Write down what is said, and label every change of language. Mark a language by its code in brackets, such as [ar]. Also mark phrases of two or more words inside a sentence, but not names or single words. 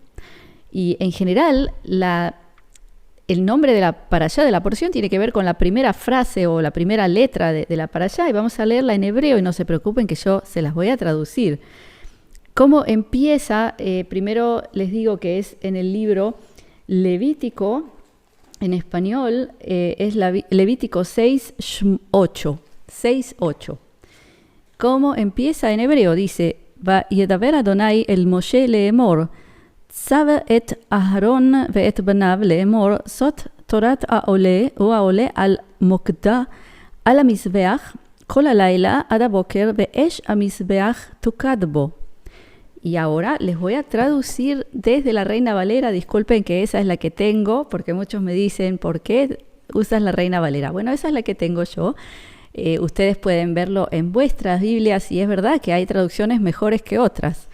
[es] Y en general, el nombre de la parashá, de la porción, tiene que ver con la primera frase o la primera letra de la parashá, y vamos a leerla en hebreo, y no se preocupen que yo se las voy a traducir. ¿Cómo empieza? Primero les digo que es en el libro Levítico, en español es Levítico 6:8. 6:8. ¿Cómo empieza en hebreo? Dice, [he] וידבר יהוה אל משה לאמר, צו את אהרן ואת בניו לאמר, זאת תורת העולה או העולה על מוקדה על המזבח כל הלילה עד הבוקר ואש המזבח תוקד בו. [es] Y ahora les voy a traducir desde la Reina Valera. Disculpen que esa es la que tengo, porque muchos me dicen, ¿por qué usas la Reina Valera? Bueno, esa es la que tengo yo. Ustedes pueden verlo en vuestras Biblias, y es verdad que hay traducciones mejores que otras.